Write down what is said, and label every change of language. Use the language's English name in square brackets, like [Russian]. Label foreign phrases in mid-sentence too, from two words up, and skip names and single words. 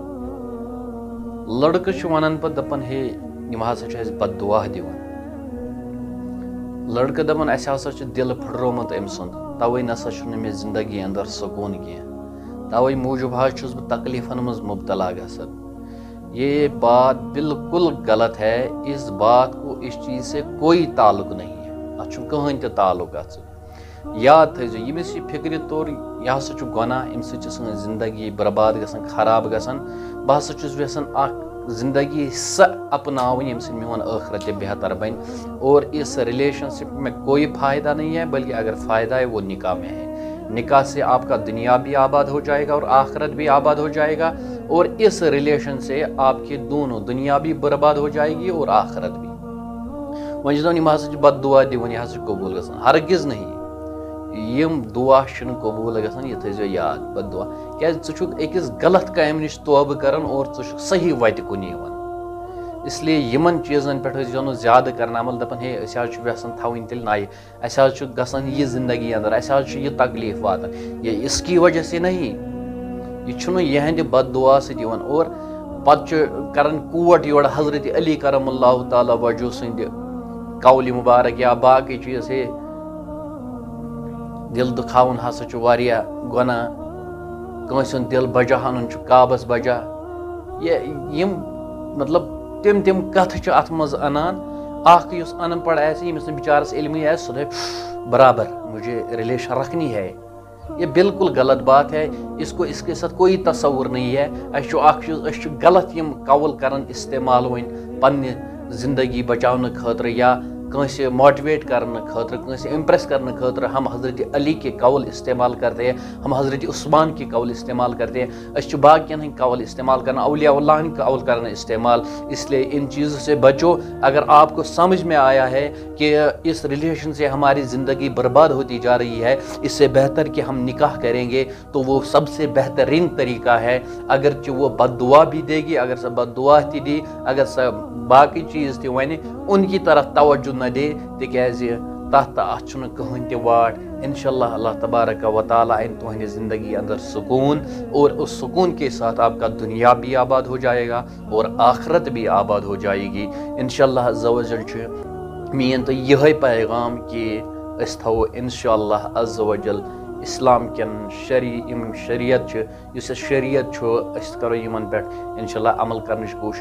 [Kashmiri] لڑکہٕ چھُ ونان پتہٕ دپان ہے یِم ہسا چھِ اَسہِ بد دعا دِوان. لڑکہٕ دپان اَسہِ ہسا چھُ دِل پھٕٹرومُت أمۍ سُنٛد، توے نسا چھُنہٕ مےٚ زندگی اندر سکوٗن کینٛہہ، توے موٗجوٗب حظ چھُس بہٕ تکلیفن منٛز مبتلا گژھان. [Urdu] یہ بات بالکل غلط ہے. اس بات کو اس چیز سے کوئی تعلق نہیں ہے. [Kashmiri] اتھ چھُنہٕ کٕہٕنۍ تہِ تعلق اتھ سۭتۍ. یاد تھٲیزیو ییٚمِس یہِ فِکرِ توٚر یہِ ہسا چھُ گۄناہ، اَمہِ سۭتۍ چھِ سٲنۍ زندگی برباد گژھان، خراب گژھان. بہٕ ہسا چھُس یژھان اکھ زندگی سۄ اپناوٕنۍ ییٚمہِ سۭتۍ میون ٲخرت تہِ بہتر بنہِ. [Urdu] اور اس ریلیشن شپ میں کوئی فائدہ نہیں ہے، بلکہ اگر فائدہ ہے وہ نکاح میں ہے. نکاح سے آپ کا دنیا بھی آباد ہو جائے گا اور آخرت بھی آباد ہو جائے گا. اور اس ریلیشن سے آپ کی دونوں دنیا بھی برباد ہو جائے گی اور آخرت بھی. [Kashmiri] وۄنۍ چھِ دپان یِم ہسا چھِ بد دعا دِوان، یہِ ہسا چھُ قبوٗل گژھان. [Urdu] ہرگز نہیں. [Kashmiri] یِم دعا چھِنہٕ قبوٗل گژھان، یہِ تھٲیزیو یاد. بد دعا کیازِ ژٕ چھُکھ أکِس غلط کامہِ نِش توبہٕ کران اور ژٕ چھُکھ صحیح وتہِ کُن یِوان. [Urdu] اس لیے [Kashmiri] یِمن چیٖزن پٮ۪ٹھ ٲسۍزیو نہٕ زیادٕ کران عمل. دپان ہے أسۍ حظ چھِ یژھان تھاوٕنۍ تیٚلہِ نَیہِ، اَسہِ حظ چھُ گژھان یہِ زندگی اندر، اَسہِ حظ چھُ یہِ تکلیٖف واتان. [Urdu] یہ اس کی وجہ سے نہیں. [Kashmiri] یہِ چھُنہٕ یِہنٛدِ بد دعا سۭتۍ یِوان. اور پتہٕ چھُ کران کوٹ یورٕ حضرت علی کرم اللہ تعالیٰ وجہ سٕنٛدِ قولہِ مُبارک یا باقٕے چیٖز. ہے دل دُکھاوُن ہسا چھُ واریاہ گۄناہ. کٲنٛسہِ ہُنٛد دل بجا انُن چھُ کعبس بجا. یِم مطلب تِم کتھٕ چھِ اتھ منٛز انان. اکھ یُس ان پڑھ آسہِ، ییٚمِس نہٕ بِچارس علمٕے آسہِ، سُہ دپہِ برابر [Urdu] مجھے ریلیشن رکھنی ہے. یہ بالکل غلط بات ہے. اس کے ساتھ کوئی تصور نہیں ہے. [Kashmiri] اَسہِ چھُ اکھ چیٖز، أسۍ چھِ غلط یِم قول کران استعمال وۄنۍ پننہِ زندگی بچاونہٕ خٲطرٕ یا کٲنٛسہِ ماٹِویٹ کرنہٕ خٲطرٕ، کٲنٛسہِ امپریس کرنہٕ خٲطرٕ. [Urdu] ہم حضرت علی کے قول استعمال کرتے ہیں، ہم حضرت عثمان کے قول استعمال کرتے ہیں. [Kashmiri] أسۍ چھِ باقین ہٕنٛدۍ قول استعمال کران، اولیاء اللہ ہٕنٛدۍ قول کران استعمال. [Urdu] اس لیے ان چیزوں سے بچو. اگر آپ کو سمجھ میں آیا ہے کہ اس ریلیشن سے ہماری زندگی برباد ہوتی جا رہی ہے، اس سے بہتر کہ ہم نکاح کریں گے تو وہ سب سے بہترین طریقہ ہے. اگرچہ وہ بد دعا بھی دے گی، [Kashmiri] اگر سۄ بد دعا تہِ دی، اگر سۄ باقٕے چیٖز تہِ وَنہِ، [Urdu] ان کی طرف توجہ نہ دے، [Kashmiri] تِکیازِ تتھ تہٕ اتھ چھُنہٕ کٕہٕنۍ تہِ واٹ. انشاءاللہ اللہ تبارک و تعالیٰ اَنہِ تُہنٛدِ زندگی اندر سکون، [Urdu] اور اس سکون کے ساتھ آپ کا دنیا بھی آباد ہو جائے گا اور آخرت بھی آباد ہو جائے گی. [Kashmiri] انشاءاللہ عز و جل چھُ میٛٲنۍ تہٕ یِہوٚے پیغام کہ أسۍ تھاوو انشاءاللہ عز و جل اسلام کٮ۪ن یِم شریعت چھِ، یُس اَسہِ شریعت چھُ، أسۍ کرو یِمن پٮ۪ٹھ انشاءاللہ عمل کرنٕچ کوٗشش.